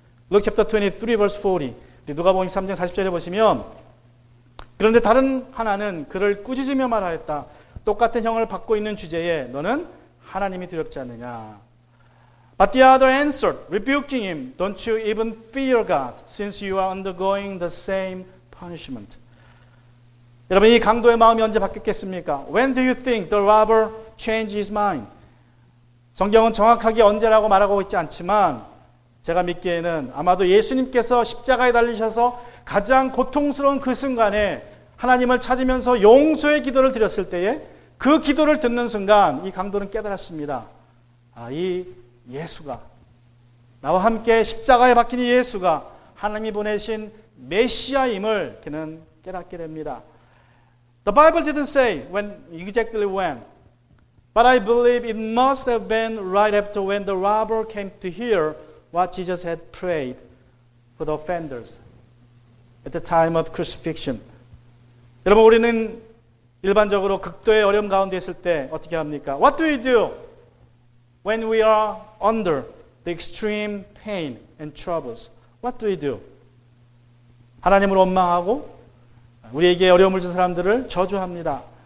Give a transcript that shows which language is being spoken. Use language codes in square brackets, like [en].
[en] Luke chapter 23 verse 40. [ko] 누가복음 3장 40절에 보시면 그런데 다른 하나는 그를 꾸짖으며 말하였다. 똑같은 형을 받고 있는 주제에 너는 하나님이 두렵지 않느냐. [en] But the other answered, rebuking him, Don't you even fear God, since you are undergoing the same punishment. [ko] 여러분 이 강도의 마음이 언제 바뀌었겠습니까? [en] When do you think the robber changed his mind? [ko] 성경은 정확하게 언제라고 말하고 있지 않지만 제가 믿기에는 아마도 예수님께서 십자가에 달리셔서 가장 고통스러운 그 순간에 하나님을 찾으면서 용서의 기도를 드렸을 때에 그 기도를 듣는 순간 이 강도는 깨달았습니다. 이 예수가 나와 함께 십자가에 박힌 이 예수가 하나님이 보내신 메시아임을 그는 깨닫게 됩니다. [en] The Bible didn't say exactly when, but I believe it must have been right after when the robber came to hear what Jesus had prayed for the offenders at the time of crucifixion. [ko] 여러분 우리는 일반적으로 극도의 어려움 가운데 있을 때 어떻게 합니까? [en] What do we do when we are under the extreme pain and troubles? What do we do? [ko] 하나님을 원망하고 우리에게 어려움을 준 사람들을 저주합니다.